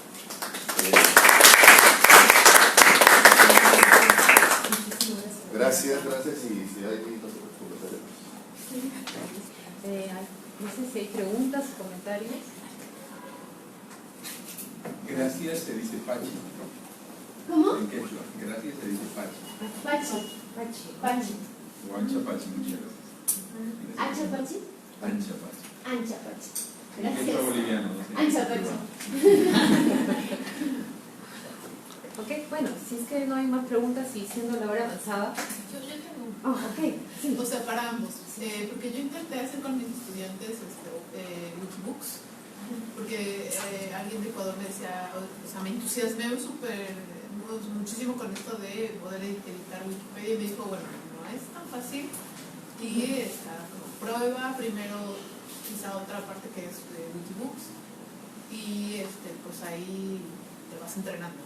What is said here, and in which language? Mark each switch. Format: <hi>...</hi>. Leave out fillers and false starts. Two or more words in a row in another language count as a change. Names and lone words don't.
<es>Gracias y si hay comentarios. No sé si hay preguntas o comentarios. Gracias se dice Pachi. ¿Cómo? En quechua. Gracias se dice Pachi. Pachi. O</es> <qu>Ancha Pachi,</qu> <es>muchas gracias.</es> <qu>¿Ancha Pachi? Ancha Pachi. Ancha Pachi.</qu> <es>En quechua Gracias. boliviano, no sé.</es> <qu>Ancha Pachi.</qu> <es>Ok, bueno, si es que no hay más preguntas y siendo la hora avanzada. Yo tengo un... Ok, sí. O sea, para ambos. Porque yo intenté hacer con mis estudiantes Wikibooks, porque alguien de Ecuador me decía, o sea, me entusiasmé muchísimo con esto de poder editar Wikipedia y me dijo, bueno, no es tan fácil y prueba primero quizá otra parte que es de Wikibooks y pues ahí te vas entrenando, ¿no?</es>